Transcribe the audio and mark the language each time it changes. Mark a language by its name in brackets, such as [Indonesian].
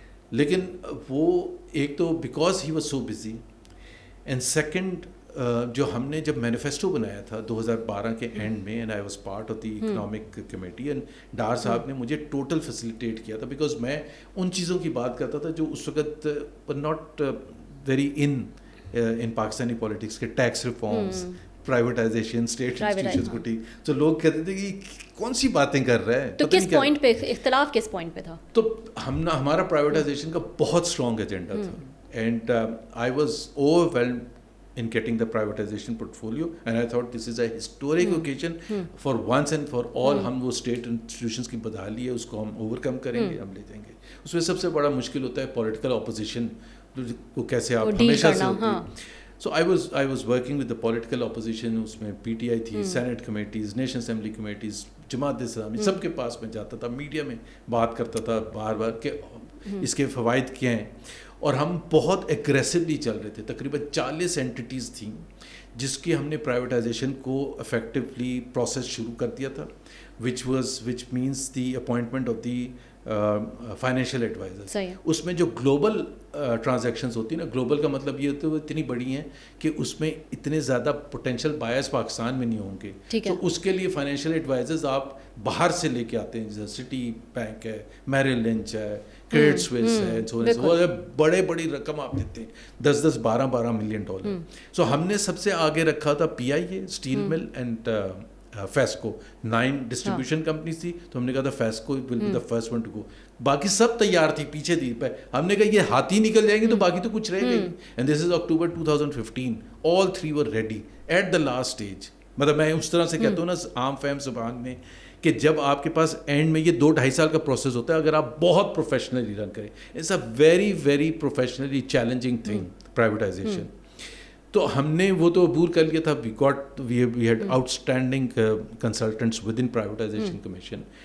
[Urdu] لیکن وہ ایک تو [English] because he was so busy, [Urdu] and second جو ہم نے جب مینیفیسٹو بنایا تھا 2012 کے اینڈ میں, [English] and I was part of the economic committee, [Urdu] and Dar صاحب نے مجھے ٹوٹل فیسیلیٹیٹ کیا تھا, بیکاز میں ان چیزوں کی بات کرتا تھا جو اس وقت not very in Pakistani politics کے, tax reforms, privatisation, state institutions کو ٹھیک. تو لوگ کہتے تھے کہ کون سی باتیں کر رہے ہیں. تو کس پوائنٹ پہ اختلاف, کس پوائنٹ پہ تھا؟ تو ہمارا پرائیویٹائزیشن کا بہت اسٹرانگ ایجنڈا تھا, [English] And I was overwhelmed in getting the privatization portfolio, and I thought this is a historic occasion for once and for all. [Urdu] ہم وہ state institutions کی بدحالی ہے اس کو ہم overcome کریں گے, ہم لے جائیں گے. اس میں سب سے بڑا مشکل ہوتا ہے political opposition کو کیسے آپ ہمیشہ سے ہوتی ہے. [English] So I was working with the political opposition. [Urdu] اس میں PTI تھی, Senate committees, National Assembly committees, Jamaat Islami, سب کے پاس میں جاتا تھا, میڈیا میں بات کرتا تھا بار بار کہ اس کے فوائد کیا ہیں. اور ہم بہت ایگریسولی چل رہے تھے. تقریباً 40 اینٹیز تھیں جس کی ہم نے پرائیویٹائزیشن کو افیکٹولی پروسیس شروع کر دیا تھا, [English] Which means the appointment of the financial adviser. [Urdu] اس میں جو گلوبل ٹرانزیکشنز ہوتی ہیں نا, گلوبل کا مطلب یہ ہوتا ہے وہ اتنی بڑی ہیں کہ اس میں اتنے زیادہ پوٹینشیل بائرس پاکستان میں نہیں ہوں گے, تو اس کے لیے فائنینشیل ایڈوائزرز آپ باہر سے لے کے آتے ہیں, جیسے سٹی بینک ہے, میریل لنچ ہے, کریڈٹ سوئس ہے, بڑے بڑی رقم آپ دیتے ہیں, 10-12 ملین ڈالر. سو ہم نے سب سے آگے رکھا تھا پی آئی اے, اسٹیل مل اینڈ فیسکو. 9 ڈسٹریبیوشن کمپنیز تھی, تو ہم نے کہا تھا [English] FESCO will be the first one to go. [Urdu] باقی سب تیار تھی, پیچھے تھی. ہم نے کہا یہ ہاتھی نکل جائیں گے تو باقی تو کچھ رہے گا. [English] And this is October 2015. All 3 were ready at the last stage. [Urdu] مطلب میں اس طرح سے کہتا ہوں نا عام فہم زبان میں, کہ جب آپ کے پاس اینڈ میں یہ 2-2.5 سال کا پروسیس ہوتا ہے, اگر آپ بہت پروفیشنلی رن کریں, [English] it's a very very professionally challenging thing [Urdu] privatisation. تو ہم نے وہ تو عبور کر لیا تھا. [English] We had out standing consultants with in privatisation commission.